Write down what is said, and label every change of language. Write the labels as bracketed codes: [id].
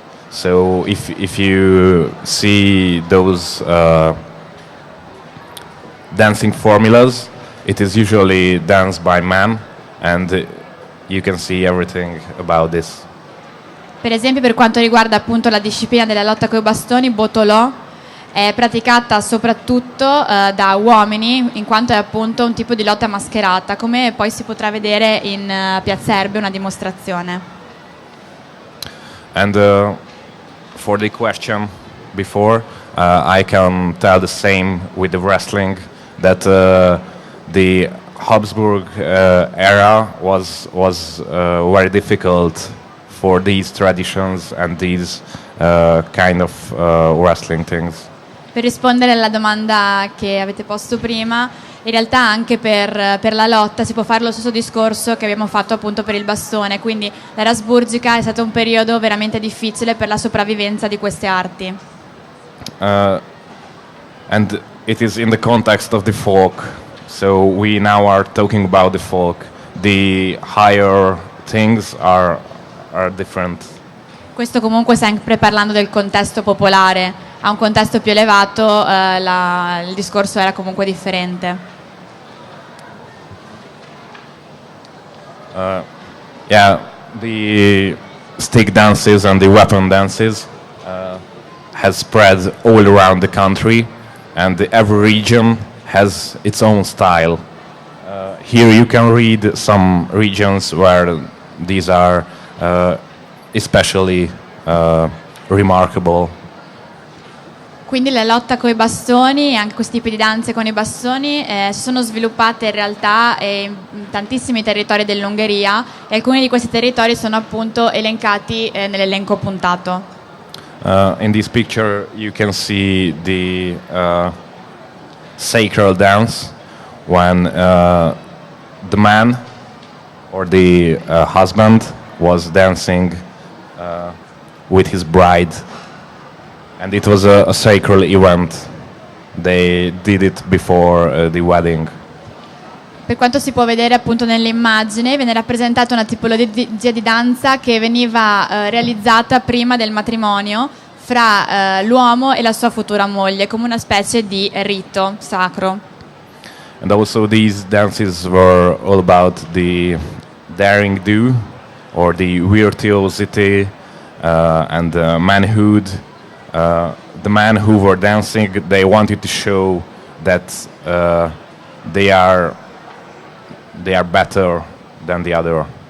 [en] So if you see those dancing formulas, it is usually danced by men, and you can see everything about this. [it] Per esempio, per quanto riguarda appunto la disciplina della lotta coi bastoni, Botolo è praticata soprattutto da uomini, in quanto è appunto un tipo di lotta mascherata, come poi si potrà vedere in Piazza Erbe, una dimostrazione. [en] And for the question before, I can tell the same with the wrestling, that the Habsburg era was very difficult for these traditions and these kind of wrestling things. [it] Per rispondere alla domanda che avete posto prima, in realtà anche per la lotta si può fare lo stesso discorso che abbiamo fatto appunto per il bastone, quindi l'era asburgica è stato un periodo veramente difficile per la sopravvivenza di queste arti. [en] And it is in the context of the folk, so we now are talking about the folk. The higher things are different. [it] Questo comunque sempre parlando del contesto popolare. A un contesto più elevato il discorso era comunque differente. [en] Yeah, the stick dances and the weapon dances has spread all around the country, and every region has its own style. Here you can read some regions where these are especially remarkable. [it] Quindi la lotta con i bastoni e anche questi tipi di danze con i bastoni si sono sviluppate in realtà in tantissimi territori dell'Ungheria, e alcuni di questi territori sono appunto elencati nell'elenco puntato. [en] In this picture, you can see the sacred dance when the man or the husband was dancing with his bride, and it was a sacred event. They did it before the wedding. [it] Per quanto si può vedere appunto nell'immagine, viene rappresentata una tipologia di danza che veniva realizzata prima del matrimonio fra l'uomo e la sua futura moglie, come una specie di rito sacro. [en] And also these dances were all about the daring do or the virtuosity and manhood. The men who were dancing, they wanted to show that they are better than the other.